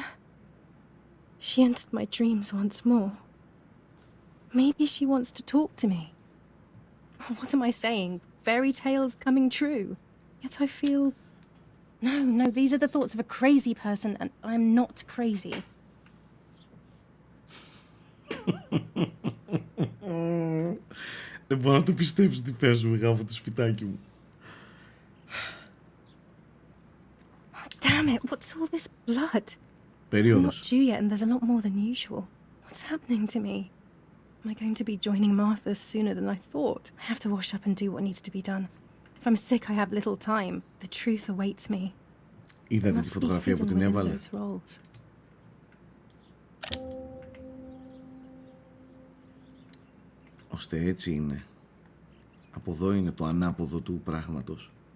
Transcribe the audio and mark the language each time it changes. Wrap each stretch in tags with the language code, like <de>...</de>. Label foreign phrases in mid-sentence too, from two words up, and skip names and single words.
<en>She entered my dreams once more. Maybe she wants to talk to me. What am I saying? Fairy tales coming true. Yet I feel... No, these are the thoughts of a crazy person, and I'm not crazy.</en> <el>Δεν μπορώ να το πιστέψω τι παίζουμε γάμο το σπιτάκι μου.</el> <en>Damn it, what's all this blood?</en> <el>Περίοδος.</el> <en>I'm not due yet, and there's a lot more than usual. What's happening to me? Am I going to be joining Martha sooner than I thought? I have to wash up and do what needs to be done. If I'm sick, I have little time. The truth awaits me.</en> <el>Είδατε τη φωτογραφία που την έβαλε. Ώστε έτσι είναι. Από εδώ είναι το ανάποδο του πράγματος.</el>